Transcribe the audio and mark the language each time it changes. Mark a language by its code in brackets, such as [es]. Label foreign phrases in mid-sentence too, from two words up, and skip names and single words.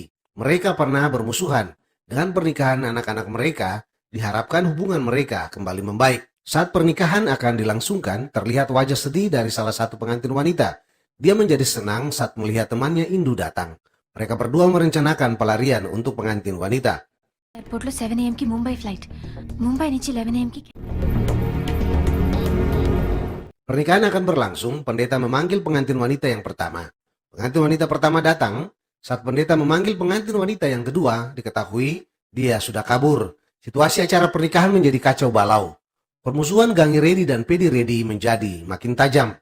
[id] Mereka pernah bermusuhan. Dengan pernikahan anak-anak mereka, diharapkan hubungan mereka kembali membaik. Saat pernikahan akan dilangsungkan, terlihat wajah sedih dari salah satu pengantin wanita. Dia menjadi senang saat melihat temannya Indu datang. Mereka berdua merencanakan pelarian untuk pengantin wanita. [te] ఎయిర్పోర్ట్లో 7 AM కి ముంబై ఫ్లైట్. ముంబై నుంచి 11 AM కి. [id] Pernikahan akan berlangsung, pendeta memanggil pengantin wanita yang pertama. Pengantin wanita pertama datang. Saat pendeta memanggil pengantin wanita yang kedua, diketahui dia sudah kabur. Situasi acara pernikahan menjadi kacau balau. Permusuhan Gangi Reddy dan Pedi Reddy menjadi makin tajam.